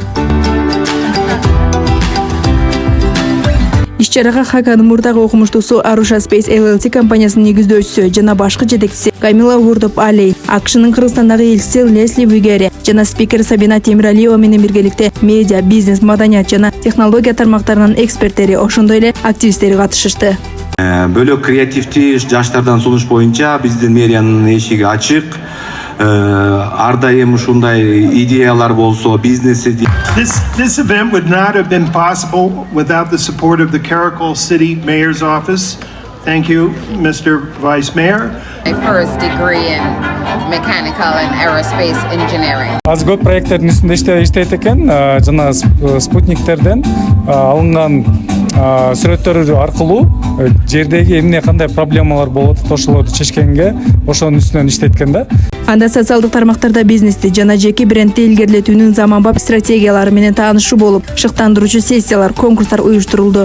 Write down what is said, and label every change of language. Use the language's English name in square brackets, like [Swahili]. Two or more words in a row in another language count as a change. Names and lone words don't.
[Kyrgyz] Иш-чарага Хаканын мурдагы окумуштуусу Arusha Space LLC компаниясынын негиздөөчүсү жана башкы жетекчиси Камила Вурдоп-Али, АКШнын Кыргызстандагы элчиси Лесли Вигери жана спикер Сабина Темиралиева менен биргеликте медиа, бизнес, маданият жана технология тармактарынын эксперттери, ошондой эле активисттери катышышты. Бөлөк креативти жаштардан сунуш боюнча биздин мэриянын эшиги ачык. Ар дайым ушундай идеялар болсо, бизнес [English] This event would not have been possible without the support of the Karakol City Mayor's Office. Thank you, Mr. Vice Mayor. My first degree in mechanical and aerospace engineering. [Kyrgyz] Азгот проекттердин үстүндө иштейт экен, жана спутниктерден алынган сүрөттөр аркылуу жердеги эмне кандай проблемалар болот, ошолорду чечкенге ошонун үстүнөн иштейт экен да. Анда социалдык тармактарда бизнести жана жеке брендти илгерилетүүнүн заманбап стратегиялары менен таанышуу болуп, шыктандыруучу сессиялар, конкурстар уюштурулду.